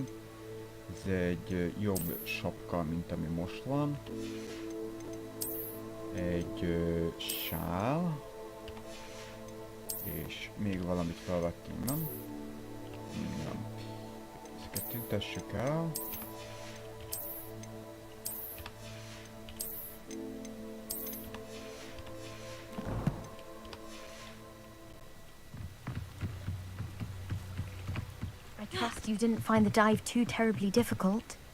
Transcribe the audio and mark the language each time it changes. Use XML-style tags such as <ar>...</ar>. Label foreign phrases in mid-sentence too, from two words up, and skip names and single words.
<hu>Ez egy jobb sapka, mint ami most van. Egy sál. És még valamit felvettünk, nem? Nem. Ezeket tüntessük el.</hu> <en>Trust you didn't find the dive too terribly difficult.</en>